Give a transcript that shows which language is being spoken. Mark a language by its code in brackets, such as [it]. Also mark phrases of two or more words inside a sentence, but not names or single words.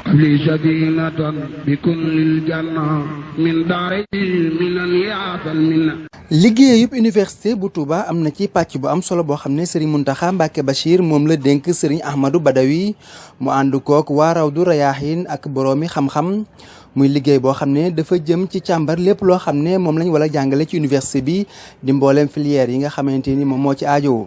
[ar] لي سكينة بكل الجنة من داري من يعطى المنة. [wo] liggéeyub université bu Touba am na ci pàcc bu am solo boo xam ne Serigne Mountakha Mbacké Bachir moom la dénk Serigne Ahmadou Badawi mu ànd kook waa Rawdu Rayaahin ak boroomi xam-xam muy liggéey boo xam ne dafa jëm ci càmbar lépp loo xam ne moom lañ wala jàngale ci université bi di mbooleem filière yi nga xamante ni moom moo ci aajo.